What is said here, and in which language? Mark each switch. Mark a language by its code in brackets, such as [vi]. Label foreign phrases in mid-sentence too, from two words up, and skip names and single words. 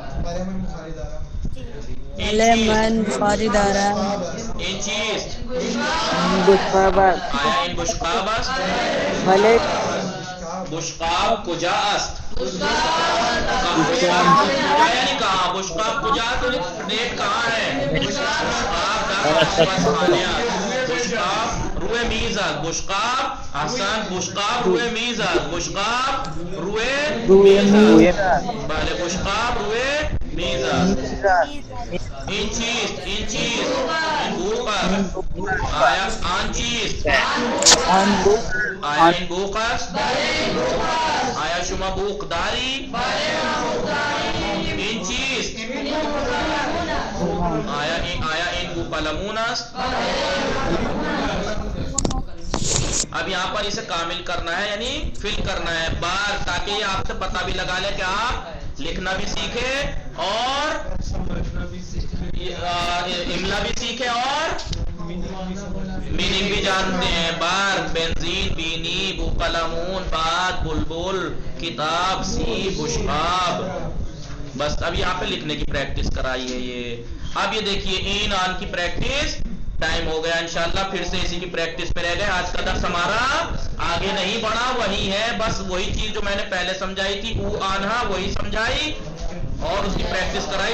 [fa] من بخاری دارم. این چیست بشقاب آیا این بشقاب است بله بشقاب کجا است کجا [ur] یعنی کہاں [fa] بشقاب کجا [ur] تو ڈیٹ کہاں ہے [fa] بشقاب روئے میز است بشقاب احسن بشقاب روئے میز است بشقاب روئے میز است بله بشقاب روئے میز است این چیست این بوق است آیا آن چیست آیا این بوق است آیا شما بوق داری این چیست آیا این بوقلمون است [ur] اب یہاں پر اسے کامل کرنا ہے یعنی فل کرنا ہے بار تاکہ یہ آپ سے پتہ بھی لگا لے کہ آپ لکھنا بھی سیکھے اور املا بھی سیکھے اور میننگ بھی جانتے ہیں. [fa] بار بنزین بینی بوقلمون باد بلبل کتاب سی بشقاب. [ur] بس اب یہاں پہ لکھنے کی پریکٹس کرائی ہے. یہ اب یہ دیکھیے این آن کی [en] practice time [ur] ہو گیا انشاءاللہ پھر سے اسی کی پریکٹس پہ رہ گئے. آج کا درس ہمارا آگے نہیں بڑھا وہی ہے بس وہی چیز جو میں نے پہلے سمجھائی تھی [fa] او آنہا [ur] وہی سمجھائی اور اس کی پریکٹس کرائی.